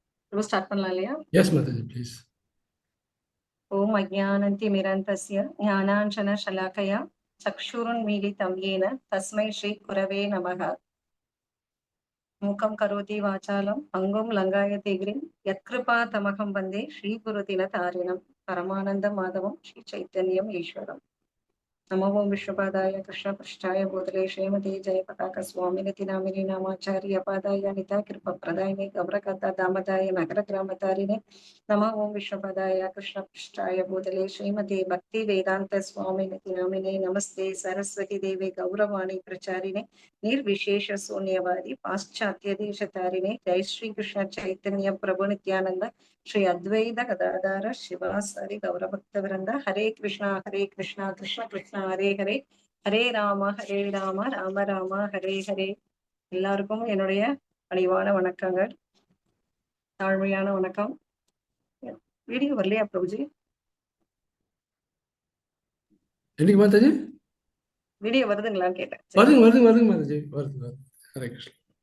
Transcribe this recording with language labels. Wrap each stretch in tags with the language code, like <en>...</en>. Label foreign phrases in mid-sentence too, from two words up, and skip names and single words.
<ta>இப்போ ஸ்டார்ட் பண்ணலாம் இல்லையா?</ta> <en>Yes, Mataji, please.</en> <sa>ओम् अज्ञानतिमिरान्धस्य ज्ञानाञ्जनशलाकया चक्षुरुन्मीलितम् येन तस्मै श्री गुरवे नमः. मूकं करोति वाचालं अङ्गुं लङ्घयते गिरिम् यत्कृपा तमहं वन्दे श्री गुरुदीनतारिणम् परमानन्द माधवम् श्री चैतन्यम् ईश्वरम्. नमो ओं विश्वपादाय कृष्णपृष्ठाय भूतले श्रीमते जयपताका स्वामिनिति नामिने नामाचार्य पादाय निता कृपप्रदायिने गौरकथा दामदाय नगरग्रामतारिणे नमो ओं विश्वपादाय कृष्णपृष्ठाय भूतले श्रीमते भक्ति वेदांत स्वामिनिति नामिने नमस्ते सरस्वती देवे गौरवाणी प्रचारिणे निर्विशेष शून्यवादी पाश्चात्य देशतारिणे जय श्री कृष्ण चैतन्य प्रभु नित्यानंद श्री अद्वैत गदाधर शिवासादि गौरभक्तवृंद हरे कृष्णा कृष्ण कृष्ण हरे हरे हरे राम राम राम हरे हरे.</sa> <ta>எல்லாருக்கும் என்னுடைய பணிவான வணக்கங்கள், தாழ்மையான வணக்கம். வீடியோ வரலையா பிரபுஜி? என்னைக்கு மாதாஜி வீடியோ வருதுங்களான்னு கேட்டேன். வருதுங்க மாதாஜி, வருது.</ta> <sa>हरे कृष्णा.</sa>